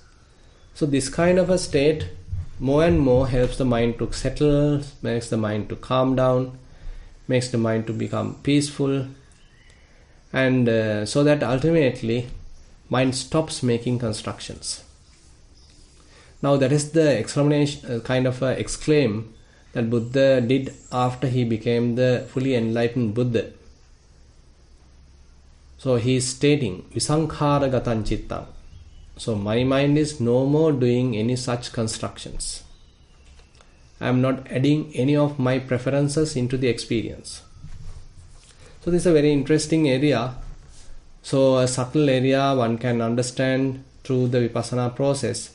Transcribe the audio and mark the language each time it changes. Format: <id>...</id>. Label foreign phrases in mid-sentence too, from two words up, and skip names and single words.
<en>So this kind of a state more and more helps the mind to settle, makes the mind to calm down, makes the mind to become peaceful, and so that ultimately mind stops making constructions. Now that is the explanation, kind of a exclaim that Buddha did after he became the fully enlightened Buddha. So he is stating,</en> <pi>Visankhara gatan chittam.</pi> <en>So my mind is no more doing any such constructions. I am not adding any of my preferences into the experience. So this is a very interesting area. So a subtle area one can understand through the Vipassana process.</en>